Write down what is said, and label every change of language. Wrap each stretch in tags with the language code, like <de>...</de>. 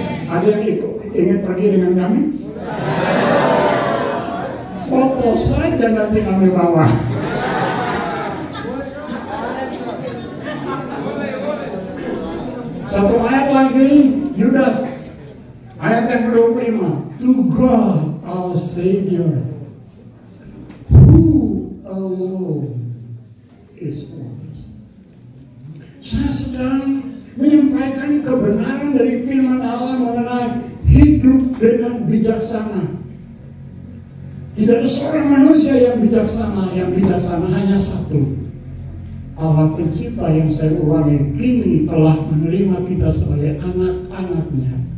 <id>Ada yang ingin pergi dengan kami? Foto saja nanti kami bawa. Satu ayat lagi, Yudas, ayat yang ke-25.</id> <en>To God our Savior, who alone is wise.</en> <id>Saya sedang menyampaikan kebenaran dari firman Allah mengenai hidup dengan bijaksana. Tidak ada seorang manusia yang bijaksana hanya satu. Allah Pencipta yang saya ulangi kini telah menerima kita sebagai anak-anaknya.</id>